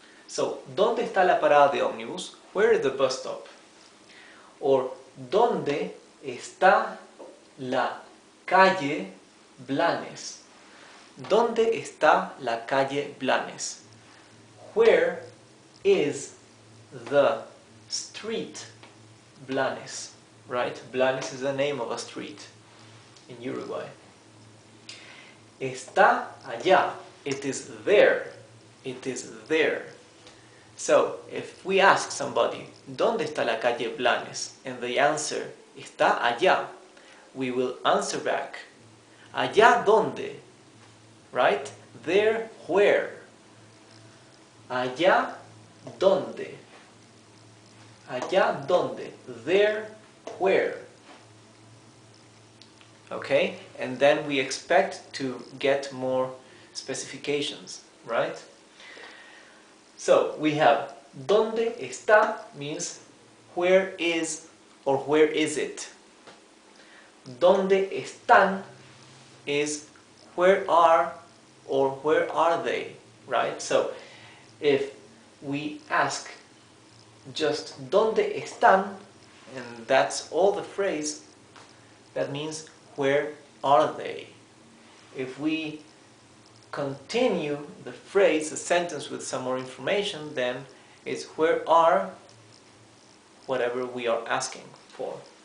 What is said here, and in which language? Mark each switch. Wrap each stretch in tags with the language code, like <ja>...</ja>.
<es>So, ¿dónde está la parada de ómnibus?</es> <en>Where is the bus stop?</en> <es>Or, ¿dónde está la calle Blanes? ¿Dónde está la calle Blanes?</es> <en>Where is the street Blanes? Right? Blanes is the name of a street in Uruguay.</en> <es>Está allá.</es> <en>It is there. It is there. So, if we ask somebody,</en> <es>¿dónde está la calle Blanes?</es> <en>And they answer,</en> <es>está allá,</es> <en>we will answer back,</en> <es>¿allá dónde?</es> <en>Right? There, where?</en> <es>¿Allá dónde? ¿Allá dónde?</es> <en>There, where? Okay? And then we expect to get more specifications, right? So we have</en> <es>¿dónde está?</es> <en>Means where is or where is it.</en> <es>¿Dónde están?</es> <en>Is where are or where are they, right? So if we ask just</en> <es>¿dónde están?</es> <en>And that's all the phrase, that means where are they? If we continue the phrase, the sentence with some more information, then it's where are whatever we are asking for.</en>